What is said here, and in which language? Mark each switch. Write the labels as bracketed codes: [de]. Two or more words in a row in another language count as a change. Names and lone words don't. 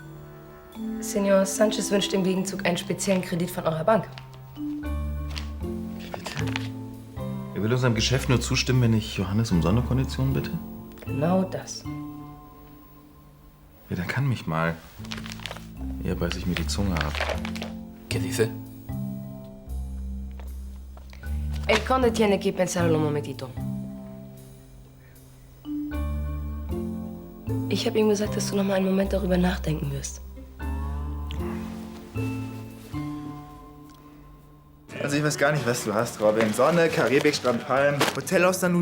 [de] Senor Sanchez wünscht im Gegenzug einen speziellen Kredit von eurer Bank. Er will unserem Geschäft nur zustimmen, wenn ich Johannes um Sonderkonditionen bitte? Genau das. Ja, dann kann mich mal. Eher beiß ich mir die Zunge ab. [es] ¿Qué dice? El conde tiene que pensarlo un momentito. [de] Ich habe ihm gesagt, dass du noch mal einen Moment darüber nachdenken wirst. Also ich weiß gar nicht, was du hast, Robin. Sonne, Karibik, Strand, Palm, Hotel aus St.